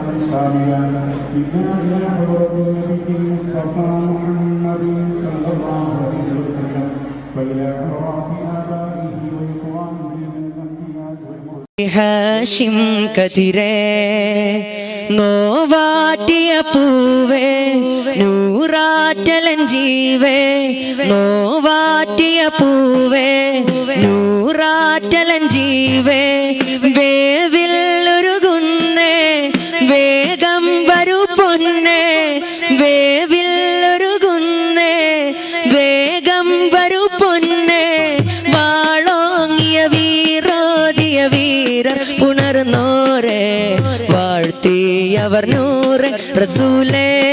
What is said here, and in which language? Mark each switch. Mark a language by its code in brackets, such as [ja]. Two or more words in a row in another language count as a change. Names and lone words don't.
[ar] ساميا إنا إلى حضرة النبي المصطفى محمد صلى الله عليه وسلم وإلى أرواح آبائه وإخوانه من الأنبياء والمرسلين [ml] ഹാഷിം കതിരേ നോവാറ്റിയ പൂവേ നൂറാറ്റലൻ ജീവേ നോവാറ്റിയ പൂവേ നൂറാറ്റലൻ ജീവേ വേവില്ലൊരുകുന്നേ വേഗം വരൂ പൊന്നേ വേവില്ലൊരുകുന്നേ വേഗം വരൂ പൊന്നേ വാളോങ്ങിയ വീരോദിയ വീരർ പുണർന്നോരേ വാഴ്ത്തിയവർ നൂറെ റസൂലേ